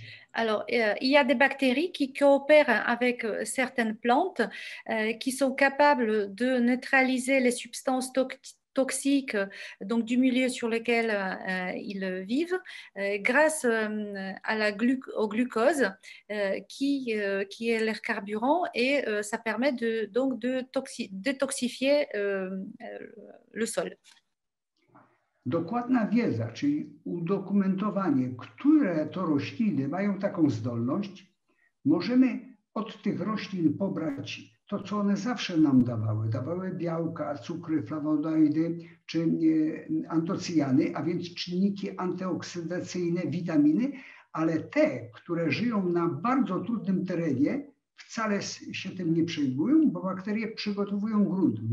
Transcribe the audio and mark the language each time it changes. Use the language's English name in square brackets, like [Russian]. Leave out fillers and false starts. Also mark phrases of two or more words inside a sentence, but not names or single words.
[French] Alors, il y a des bactéries qui coopèrent avec certaines plantes qui sont capables de neutraliser les substances toxiques donc du milieu sur lequel ils vivent grâce au glucose qui est leur carburant et ça permet donc de détoxifier le sol. [Polish] Dokładna wiedza, czyli udokumentowanie, które to rośliny mają taką zdolność, możemy od tych roślin pobrać to, co one zawsze nam dawały. Dawały białka, cukry, flawonoidy czy antocyjany, a więc czynniki antyoksydacyjne, witaminy, ale te, które żyją na bardzo trudnym terenie, wcale się tym nie przejmują, bo bakterie przygotowują grunt.